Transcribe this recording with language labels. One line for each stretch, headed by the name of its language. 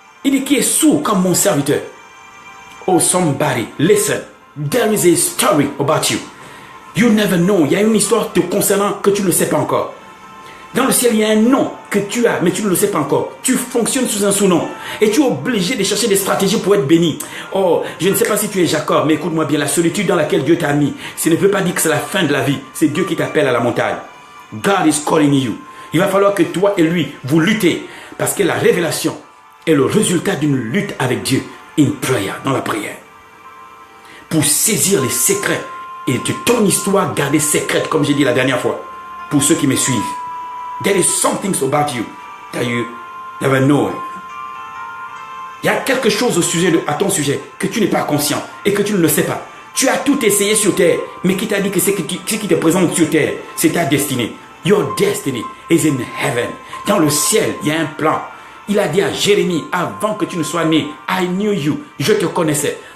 French: Il dit, qui est sourd comme mon serviteur?
English: Oh, somebody, listen. There is a story about you. You never know.
French: Il y a une histoire te concernant que tu ne sais pas encore. Dans le ciel, il y a un nom que tu as, mais tu ne le sais pas encore. Tu fonctionnes sous un sous-nom. Et tu es obligé de chercher des stratégies pour être béni. Oh, je ne sais pas si tu es Jacob, mais écoute-moi bien, la solitude dans laquelle Dieu t'a mis, ce ne veut pas dire que c'est la fin de la vie. C'est Dieu qui t'appelle à la montagne.
English: God is calling you.
French: Il va falloir que toi et lui, vous luttez. Parce que la révélation est le résultat d'une lutte avec Dieu.
English: In prayer,
French: dans la prière. Pour saisir les secrets et de ton histoire garder secrète, comme j'ai dit la dernière fois. Pour ceux qui me suivent.
English: There is something about you that you never know.
French: Il y a quelque chose à ton sujet que tu n'es pas conscient et que tu ne le sais pas. Tu as tout essayé sur terre, mais qui t'a dit que ce qui te présente sur terre, c'est ta destinée.
English: Your destiny is in heaven.
French: Dans le ciel, il y a un plan. Il a dit à Jérémie, avant que tu ne sois né,
English: I knew you,
French: je te connaissais.